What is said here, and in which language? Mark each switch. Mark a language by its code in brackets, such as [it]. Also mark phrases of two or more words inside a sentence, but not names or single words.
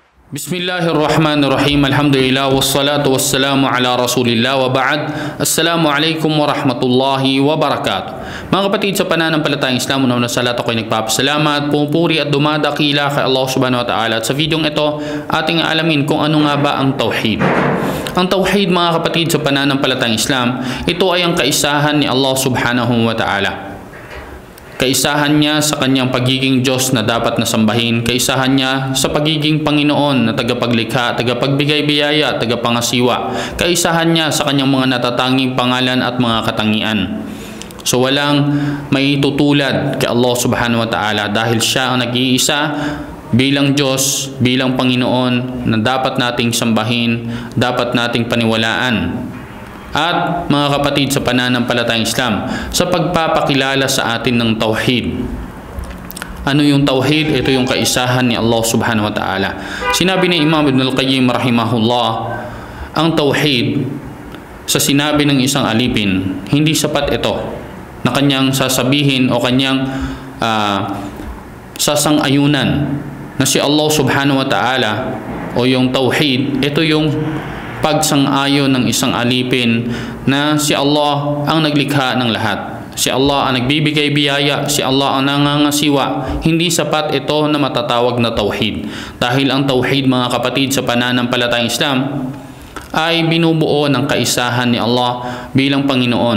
[ar] بسم الله الرحمن الرحيم. الحمد لله والصلاة والسلام على رسول الله وبعد. السلام عليكم ورحمة الله وبركاته. [tl] Mga kapatid sa pananampalatayang Islam, una sa lahat ako'y nagpapasalamat, pumupuri at dumadakila kay Allah [ar] سبحانه وتعالى. [tl] At sa videong ito, ating alamin kung ano nga ba ang tauhid. Ang tauhid, mga kapatid sa pananampalatayang Islam, ito ay ang kaisahan ni Allah [ar] سبحانه وتعالى. [tl] Kaisahan niya sa kanyang pagiging Diyos na dapat na sambahin. Kaisahan niya sa pagiging Panginoon na tagapaglikha, tagapagbigay biyaya, tagapangasiwa. Kaisahan niya sa kanyang mga natatanging pangalan at mga katangian. So walang may tutulad kay Allah [ar] سبحانه وتعالى [tl] dahil siya ang nag-iisa bilang Diyos, bilang Panginoon na dapat nating sambahin, dapat nating paniwalaan. At mga kapatid sa pananampalatayang Islam, sa pagpapakilala sa atin ng tauhid. Ano yung tauhid? Ito yung kaisahan ni Allah [ar] سبحانه وتعالى. [tl] Sinabi ni Imam Ibn al-Qayyim rahimahullah, ang tauhid sa sinabi ng isang alipin, hindi sapat ito na kanyang sasabihin o kanyang sasang-ayunan na si Allah [ar] سبحانه وتعالى [tl] o yung tauhid, ito yung pagsang-ayon ng isang alipin na si Allah ang naglikha ng lahat. Si Allah ang nagbibigay biyaya, si Allah ang nangangasiwa. Hindi sapat ito na matatawag na tauhid. Dahil ang tauhid, mga kapatid sa pananampalatayang Islam, ay binubuo ng kaisahan ni Allah bilang Panginoon.